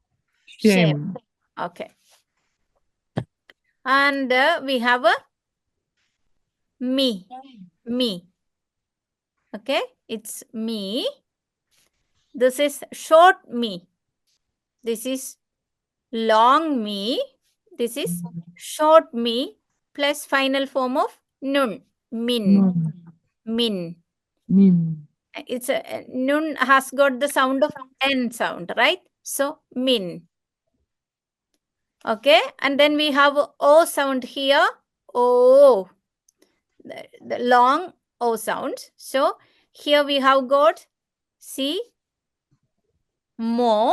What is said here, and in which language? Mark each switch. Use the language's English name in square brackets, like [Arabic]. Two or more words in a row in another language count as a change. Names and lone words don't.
[English] Okay. And we have a me. Okay, it's me. This is short me. This is long me. This is short me plus final form of nun. Min. Min. It's a nun has got the sound of N sound, right? So min. Okay, and then we have O sound here. O. The long O sound. So here we have got, see, mo.